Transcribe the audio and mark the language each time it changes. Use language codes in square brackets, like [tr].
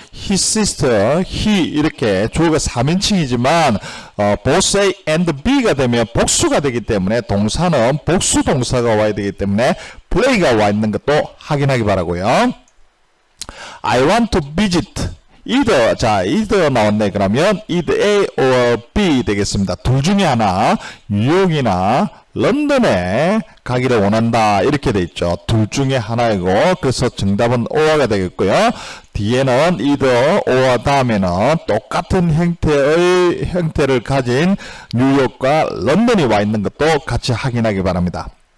[ko] his sister, he 이렇게 주어가 3인칭이지만 both A and B가 되면 복수가 되기 때문에 동사는 복수 동사가 와야 되기 때문에 play가 와 있는 것도 확인하기 바라고요. [en] I want to visit either. [ko] 자, either 나왔네. 그러면 either A or B 되겠습니다. 둘 중에 하나 뉴욕이나 런던에 가기를 원한다. 이렇게 돼 있죠. 둘 중에 하나이고 그래서 정답은 or가 되겠고요. 뒤에는 either or 다음에는 똑같은 형태를 가진 뉴욕과 런던이 와 있는 것도 같이 확인하기 바랍니다.